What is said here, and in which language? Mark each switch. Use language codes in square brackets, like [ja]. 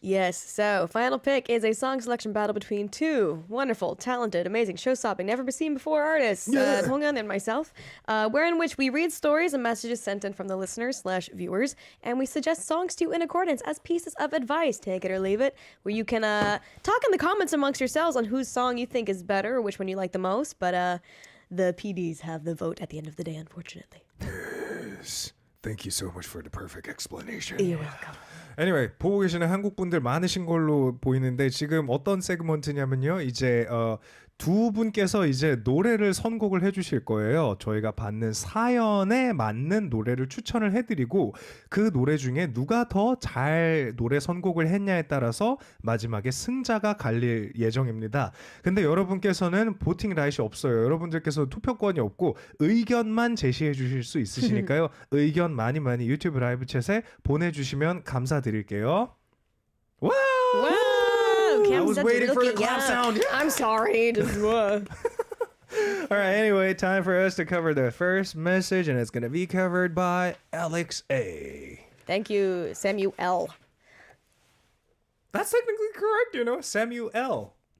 [en] Yes, so final pick is a song selection battle between two wonderful, talented, amazing, show-stopping, never-seen-before artists, DONGYEON and myself, wherein which we read stories and messages sent in from the listeners/viewers, and we suggest songs to you in accordance as pieces of advice, take it or leave it, where you can talk in the comments amongst yourselves on whose song you think is better or which one you like the most, but the PDs have the vote at the end of the day, unfortunately. Yes. Thank you so much for the perfect explanation. You're welcome. [ko] Anyway, 보고 계시는 한국 분들 많으신 걸로 보이는데 지금 어떤 세그먼트냐면요. 이제 두 분께서 이제 노래를 선곡을 해주실 거예요. 저희가 받는 사연에 맞는 노래를 추천을 해드리고 그 노래 중에 누가 더 잘 노래 선곡을 했냐에 따라서 마지막에 승자가 갈릴 예정입니다. 근데 여러분께서는 보팅 라이트 없어요. 여러분들께서 투표권이 없고 의견만 제시해 주실 수 있으시니까요. 의견 많이 유튜브 라이브 챗에 보내주시면 감사드릴게요. 와! [en] Wow, I was waiting for the looking clap at- sound. I'm sorry. Just, All right, anyway, time for us to cover the first message, and it's going to be covered by Alex A. Thank you, Samuel. That's technically correct, you know, Samuel.